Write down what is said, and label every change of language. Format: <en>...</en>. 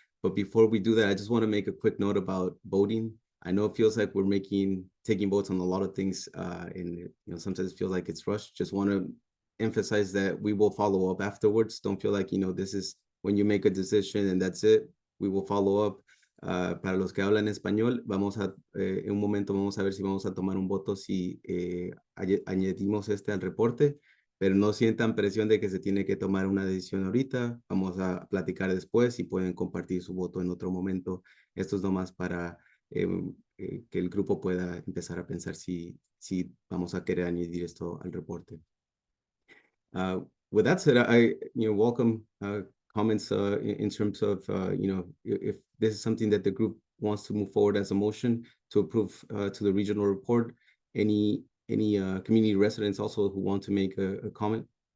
<en>But before we do that, I just want to make a quick note about voting. I know it feels like we're taking votes on a lot of things, and sometimes it feels like it's rushed. Just want to emphasize that we will follow up afterwards. Don't feel like this is when you make a decision and that's it. We will follow up.</en> <es>Para los que hablan español, en un momento vamos a ver si vamos a tomar un voto si añadimos al reporte, pero no sientan presión de que se tiene que tomar una decisión ahorita. Vamos a platicar después y pueden compartir su voto en otro momento. Esto es nomás para que el grupo pueda empezar a pensar si vamos a querer añadir esto al reporte.</es> <en>With that said, I welcome comments in terms of if this is something that the group wants to move forward as a motion to approve to the regional report. Any community residents also who want to make a comment?</en>